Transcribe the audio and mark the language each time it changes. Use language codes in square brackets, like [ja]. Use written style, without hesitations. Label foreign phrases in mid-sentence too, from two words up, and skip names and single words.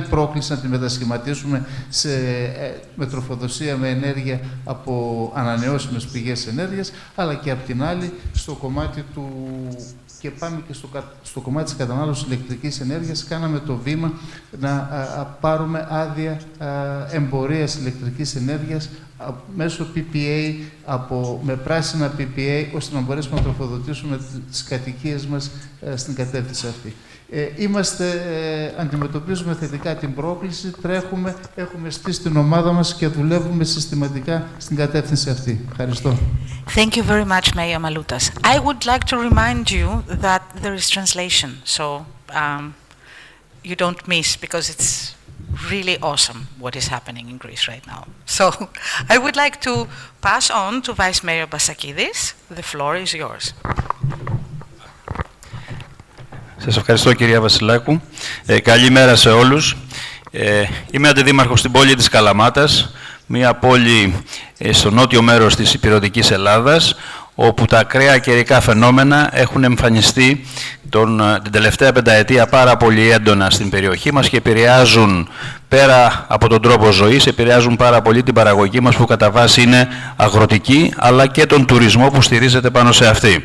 [el] πρόκληση να τη μετασχηματίσουμε με τροφοδοσία με ενέργεια από ανανεώσιμες πηγές ενέργειας, αλλά και απ' την άλλη στο κομμάτι και πάμε και στο κομμάτι της κατανάλωσης ηλεκτρικής ενέργειας, κάναμε το βήμα να πάρουμε άδεια εμπορίας ηλεκτρικής ενέργειας μέσω PPA, με πράσινα PPA, ώστε να μπορέσουμε να τροφοδοτήσουμε τις κατοικίες μας στην κατεύθυνση αυτή. Αντιμετωπίζουμε θετικά την πρόκληση, τρέχουμε, έχουμε στήσει την ομάδα μας και δουλεύουμε συστηματικά στην κατεύθυνση αυτή. Ευχαριστώ. [en] Thank you very much, Mayor Maloutas. I would like to remind you that there is translation, so you don't miss, because it's really awesome what is happening in Greece right now. So I would like to pass on to Vice Mayor Bassakidis. The floor is yours. [el] Σας ευχαριστώ, κυρία Βασιλάκου. Καλημέρα σε όλους. Είμαι αντιδήμαρχος στην πόλη της Καλαμάτας, μια πόλη στο νότιο μέρος της ηπειρωτικής Ελλάδας, όπου τα ακραία καιρικά φαινόμενα έχουν εμφανιστεί την τελευταία πενταετία πάρα πολύ έντονα στην περιοχή μας και επηρεάζουν, πέρα από τον τρόπο ζωής, επηρεάζουν πάρα πολύ την παραγωγή μας που κατά βάση είναι αγροτική, αλλά και τον τουρισμό που στηρίζεται πάνω σε αυτή.